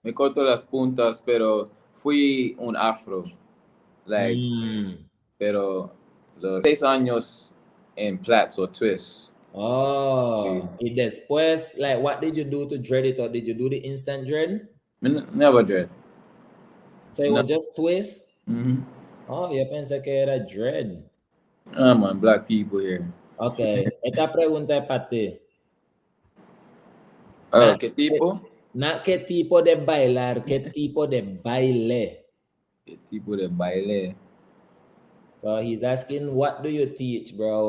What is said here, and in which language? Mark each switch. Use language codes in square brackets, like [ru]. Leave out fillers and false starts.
[es] me corto las puntas, pero fui un afro, like, pero los 6 años en plaits o twists. Sí. Oh, y después, [en] what did you do to dread it? Or did you do the instant dread? Never dread. So it No. was just twist? Mhm. [es] Oh, yo pensé que era dread. [en] Man, black people here. [es] Ok, esta pregunta es para ti. Ah, ¿Qué tipo? [en] Not [es] qué tipo de bailar, qué tipo de baile. ¿Qué tipo de baile? [en] So he's asking, what do you teach, bro?